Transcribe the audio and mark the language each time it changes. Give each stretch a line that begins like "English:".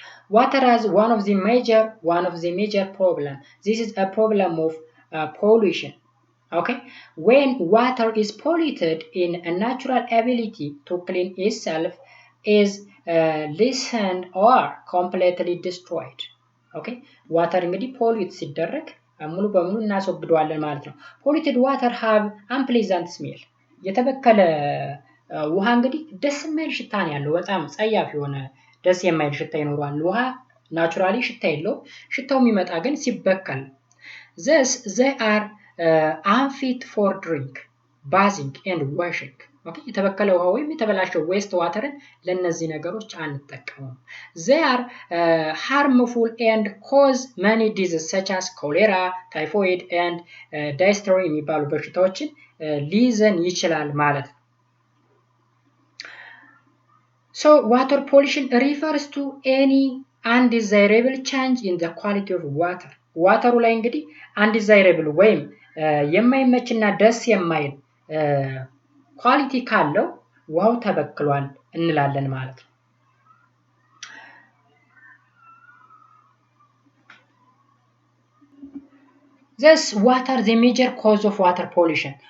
English: Water as one of the major problem. This is a problem of pollution. Okay, when water is polluted, in a natural ability to clean itself is lessened or completely destroyed.
Amharic: Okay, water እንግዲህ ፖሊዩት ሲደረግ ሙሉ በሙሉ እናስወግደዋለን ማለት ነው።
English: polluted water have unpleasant smell.
Amharic: የተበከለ ውሃ እንግዲህ ደስ የማይል ሽታ ነው ያለው። በጣም ጸያፍ የሆነ ደስ የማይል ሽታ ይኖረዋል። ውሃ ናቹራሊ ሽታ የለው። ሽታው የሚመጣ ግን ሲበከል።
English: thus they are unfit for drink, bathing and washing.
Amharic: okay የተበከለ ውሃ ወይም የተበላሸው ዌስት ዋተርን ለነዚህ ነገሮች አንጠቀሙም።
English: they are harmful and cause many diseases such as cholera, typhoid and dysentery
Amharic: የሚባሉ በሽታዎችን ሊይዘን ይችላል ማለት ነው።
English: So water pollution refers to any undesirable change in the quality of water.
Amharic: ዋተሩ ላይ እንግዲህ undesirable ወይም የማይመችና ደስ የማይል ኳሊቲ ካለው ውሃው ተበክሏል እንላለን ማለት ነው።
English: Thus water the major cause of water pollution.